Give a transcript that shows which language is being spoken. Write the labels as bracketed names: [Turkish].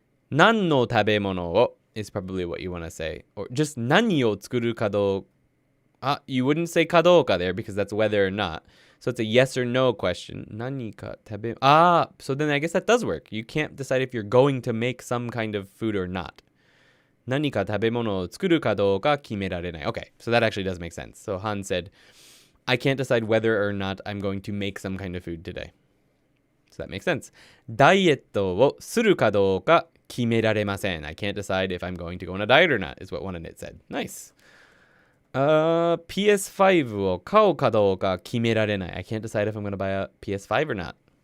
[Japanese] 何の食べ物を [English] is probably what you want to say. Or just [Japanese] 何を作るかどうか. [English] You wouldn't say かどうか there because that's whether or not. So it's a yes or no question. [Japanese] 何か食べ... [English] so then I guess that does work. You can't decide if you're going to make some kind of food or not. [Japanese] 何か食べ物を作るかどうか決められない. [English] Okay, so that actually does make sense. So Han said, I can't decide whether or not I'm going to make some kind of food today. So that makes sense. [Japanese] ダイエットをするかどうか決められません. [English] I can't decide if I'm going to go on a diet or not, is what one of it said. Nice. [Japanese] PS5 を買うかどうか決められない. [English] I can't decide if I'm going to buy a PS5 or not.